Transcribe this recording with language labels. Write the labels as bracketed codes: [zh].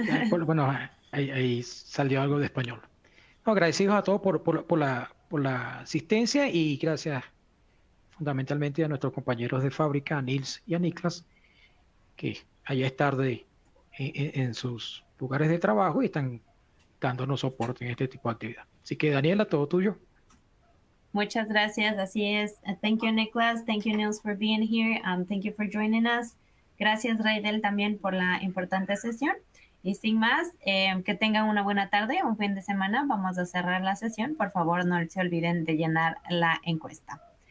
[es] Bueno, ahí salió algo de español. No, agradecidos a todos por la asistencia, y gracias fundamentalmente a nuestros compañeros de fábrica, a Nils y a Niklas, que allá es tarde en sus lugares de trabajo y están dándonos soporte en este tipo de actividad. Así que, Daniela, todo tuyo. Muchas gracias, así es. [en] Thank you, Nicholas. Thank you, Nils, for being here. Thank you for joining us. [es] Gracias, Raidel, también por la importante sesión. Y sin más, que tengan una buena tarde, un fin de semana. Vamos a cerrar la sesión. Por favor, no se olviden de llenar la encuesta.